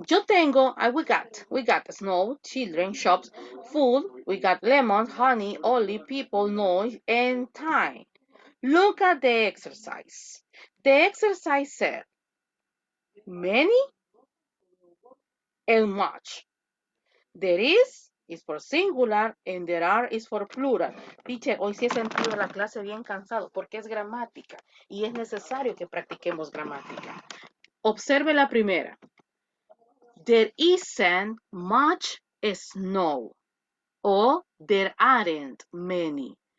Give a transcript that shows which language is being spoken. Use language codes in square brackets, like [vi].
[es] Yo tengo, [en] we got snow, children, shops, food, we got lemons, honey, olive, people, noise, and time. Look at the exercise. The exercise said, many and much. There is for singular and there are is for plural. [es] Teacher, hoy sí he sentido la clase bien cansado porque es gramática y es necesario que practiquemos gramática. Observe la primera. [en] There isn't much snow or there aren't many.